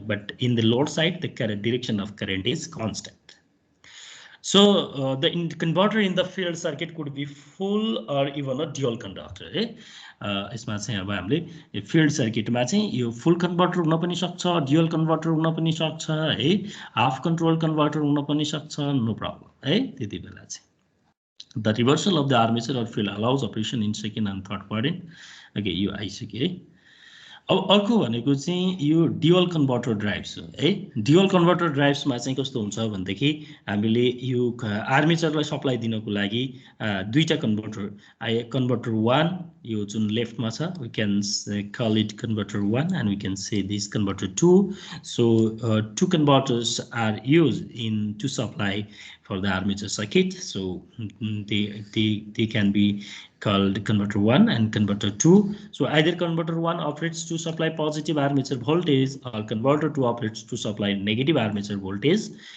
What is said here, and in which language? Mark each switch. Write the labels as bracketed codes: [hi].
[en] But in the load side, the current direction of current is constant. So the converter in the field circuit could be full or even a dual conductor. [ne] यसमा चाहिँ अब हामीले field सर्किटमा चाहिँ यो फुल converter हुन पनि सक्छ, dual converter हुन पनि सक्छ है, हाफ कन्ट्रोल कन्भर्टर हुन पनि सक्छ, नो प्रब्लम है. त्यति बेला चाहिँ [en] The reversal of the armature or field allows operation in second and third quadrant. Okay, [ne] यो आइसक्यो है. अब अर्को भनेको चाहिँ यो ड्युअल कन्भर्टर ड्राइभ्स हो है। ड्युअल कन्भर्टर ड्राइभ्समा चाहिँ कस्तो हुन्छ भनेदेखि हामीले यो आर्मेचरलाई सप्लाई दिनको लागि दुईटा कन्भर्टर कन्भर्टर वान यो जुन लेफ्टमा छ [en] We can call it converter one and we can say this converter two. So two converters are used in to supply for the armature circuit. So they can be called converter 1 and converter 2. So either converter 1 operates to supply positive armature voltage or converter 2 operates to supply negative armature voltage.